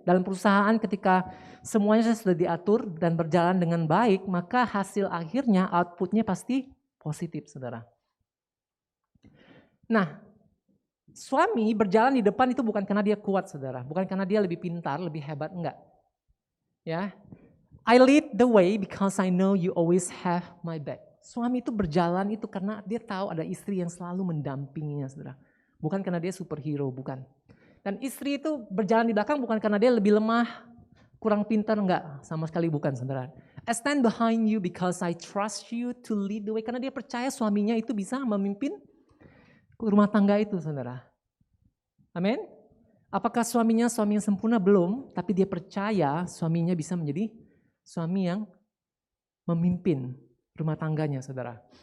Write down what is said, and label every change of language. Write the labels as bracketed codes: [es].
[id] Dalam perusahaan ketika semuanya sudah diatur dan berjalan dengan baik, maka hasil akhirnya, outputnya pasti positif, saudara. Nah, suami berjalan di depan itu bukan karena dia kuat, saudara. Bukan karena dia lebih pintar, lebih hebat, enggak. [en] Ya, I lead the way because I know you always have my back. [id] Suami itu berjalan itu karena dia tahu ada istri yang selalu mendampinginya, saudara. Bukan karena dia superhero, bukan. Dan istri itu berjalan di belakang bukan karena dia lebih lemah, kurang pintar, enggak. Sama sekali bukan, saudara. [en] I stand behind you because I trust you to lead the way. [id] Karena dia percaya suaminya itu bisa memimpin rumah tangga itu, saudara. Amin. Apakah suaminya suami yang sempurna? Belum, tapi dia percaya suaminya bisa menjadi suami yang memimpin rumah tangganya, saudara.